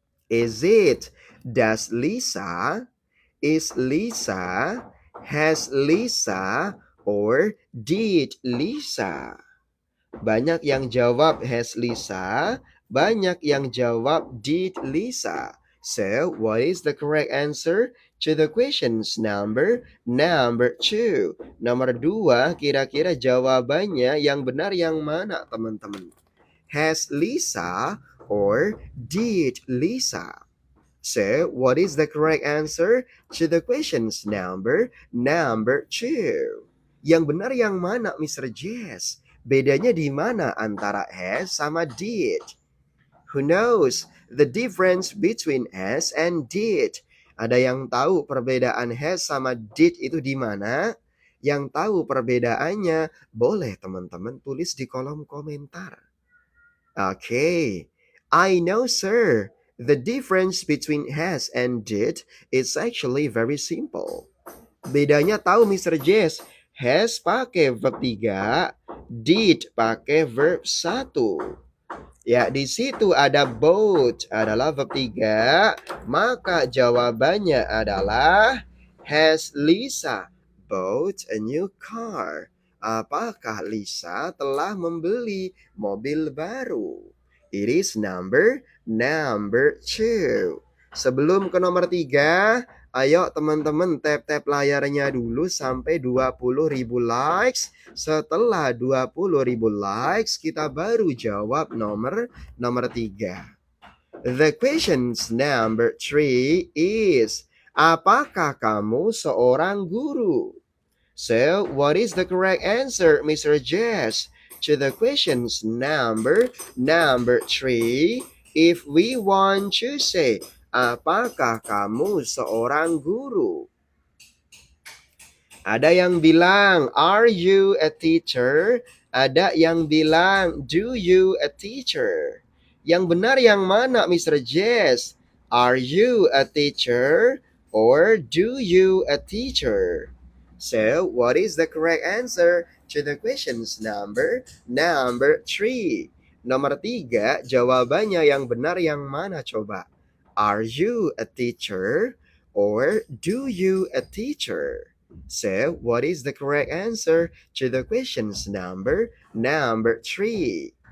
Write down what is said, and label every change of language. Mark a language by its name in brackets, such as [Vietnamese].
[English] Is it, does Lisa, is Lisa, has Lisa, or did Lisa? [Indonesian] Banyak yang jawab has Lisa, banyak yang jawab did Lisa. [English] So, what is the correct answer to the questions number 2? [Indonesian] Nomor 2, kira-kira jawabannya yang benar yang mana, teman-teman? [English] Has Lisa or did Lisa? So, what is the correct answer to the questions number 2? [Indonesian] Yang benar yang mana, Mr. Jazz? Bedanya di mana antara has sama did? [English] Who knows the difference between has and did? [Indonesian] Ada yang tahu perbedaan has sama did itu di mana? Yang tahu perbedaannya, boleh teman-teman tulis di kolom komentar. Okay. [English] I know, sir. The difference between has and did is actually very simple. [Indonesian] Bedanya tahu Mr. Jess. Has pakai verb 3, did pakai verb 1. Ya, di situ ada both adalah verb 3, maka jawabannya adalah [English] has Lisa bought a new car? [Indonesian] Apakah Lisa telah membeli mobil baru? [English] It is number 2. [Indonesian] Sebelum ke nomor 3, ayo teman-teman tap-tap layarnya dulu sampai 20.000 likes. Setelah 20.000 likes, kita baru jawab nomor 3. [English] The questions number 3 is, [Indonesian] apakah kamu seorang guru? [English] So, what is the correct answer, Mr. Jess, to the questions number 3? If we want to say, [Indonesian] apakah kamu seorang guru? Ada yang bilang, [English] are you a teacher? [Indonesian] Ada yang bilang, [English] do you a teacher? [Indonesian] Yang benar yang mana, Mr. Jess? [English] Are you a teacher or do you a teacher? So, what is the correct answer to the questions number 3? [Indonesian] Nomor 3, jawabannya yang benar yang mana coba? [English] Are you a teacher or do you a teacher? So, what is the correct answer to the questions number 3?